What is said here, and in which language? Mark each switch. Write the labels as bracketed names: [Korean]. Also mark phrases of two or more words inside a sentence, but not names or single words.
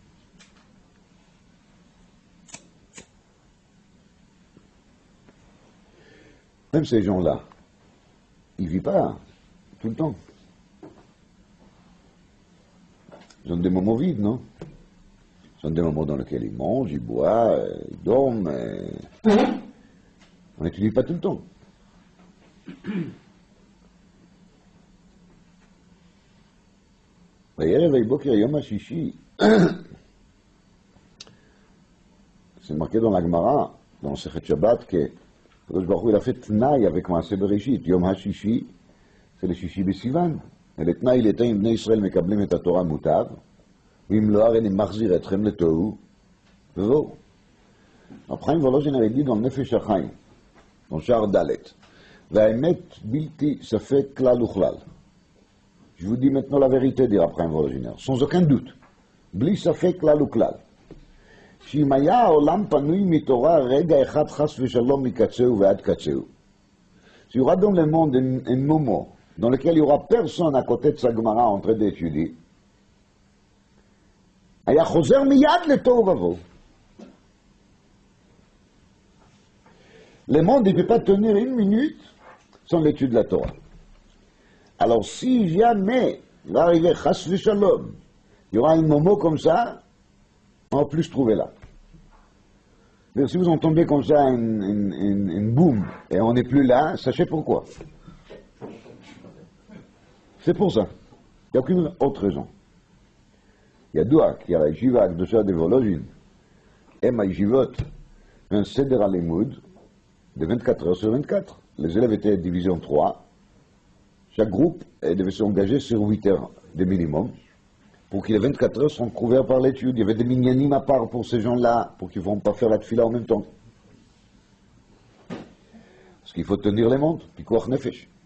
[French] Même ces gens-là, ils ne vivent pas tout le temps. Ils ont des moments vides, non? Ils ont des moments dans lesquels ils mangent, ils boivent, ils dorment. On n'étudie pas tout le temps. [Hebrew] בערב בוקר יום השישי, [French] c'est marqué dans la Gemara, dans Sechet Shabbat, que [Hebrew] קדוש ברוך הוא, [French] il a fait Tnaï avec [Hebrew] מעשה בראשית. יום השישי, [French] c'est le [Hebrew] שישי בסיון. [French] Et le Tnaï, il était, [Hebrew] אם בני ישראל מקבלים את התורה מוטב, ואם לא, הרי אני מחזיר אתכם לתוהו, וזהו. [French] Après, Volozhin avait dit dans Nefesh HaChaim, dans Shar Dalet, [Hebrew] והאמת בלתי ספק כלל וכלל. [French] Je vous dis maintenant la vérité, dira Abraham Volozhiner, sans aucun doute. [Hebrew] בלי ספק כלל וכלל. שאם היה העולם פנוי מתורה רגע אחד חס ושלום מקצהו ועד קצהו. [French] S'il y aura dans le monde un moment dans lequel il n'y aura personne à côté de sa Gemara en train d'étudier, [Hebrew] היה חוזר מיד לתוהו ובוהו. [French] Le monde ne peut pas tenir 1 minute sans l'étude de la Torah. Alors si jamais il va arriver [Hebrew] חס ושלום, [French] il y aura un moment comme ça, on va plus se trouver là. Mais si vous entendez comme ça une boum et on n'est plus là, sachez pourquoi. C'est pour ça. Il n'y a aucune autre raison. Il y a deux qui a la yeshiva הקדושה de Volozhin, [Hebrew] הם הישיבות, [French] un seder הלימוד de 24 heures sur 24. Les élèves étaient divisés en 3. Chaque groupe devait s'engager sur 8 heures de minimum pour que les 24 heures soient couverts par l'étude. Il y avait des minyanim à part pour ces gens-là, pour qu'ils ne vont pas faire la tfila en même temps. Parce qu'il faut tenir les mondes, [Hebrew] פיקוח נפש.